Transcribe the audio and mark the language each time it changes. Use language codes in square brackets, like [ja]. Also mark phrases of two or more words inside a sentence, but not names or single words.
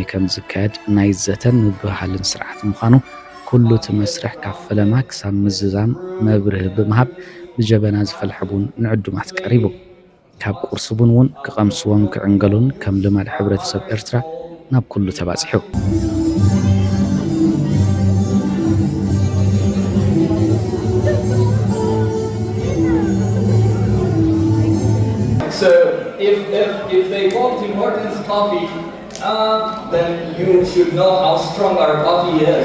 [ti] ከም ዝካየድ ናይ ዘተን ምብሃልን ስርዓት ምዃኑ ኩሉ እቲ መስርሕ ካብ ፈለማ ክሳብ ምዝዛም መብርህ ብምሃብ ብጀበና ዝፈልሐ ቡን ንዕዱማት ቀሪቡ። ካብ ቁርሲ ቡን እውን ክቐምስዎም ክዕንገሉን ከም ልማድ ሕብረተሰብ ኤርትራ ናብ ኩሉ ተባፂሑ። [en] So if they want importance coffee, then you should know how strong our coffee is.